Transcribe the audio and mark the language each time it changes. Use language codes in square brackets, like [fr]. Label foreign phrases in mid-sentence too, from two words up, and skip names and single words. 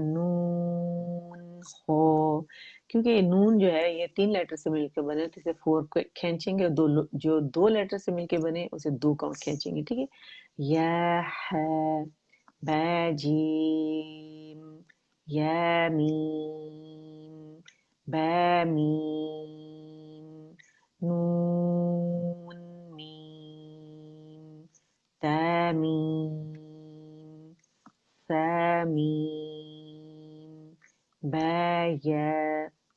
[ur] نون خا، کیونکہ یہ نون جو ہے یہ 3 لیٹر سے مل کے بنے تو اسے 4 کو کھینچیں گے، اور جو 2 لیٹر سے مل کے بنے اسے 2 کاؤنٹ کھینچیں گے، ٹھیک ہے۔ [ar] یا حا، با جیم، یا میم، با میم، نون میم، تا میم، ثا میم، با یا،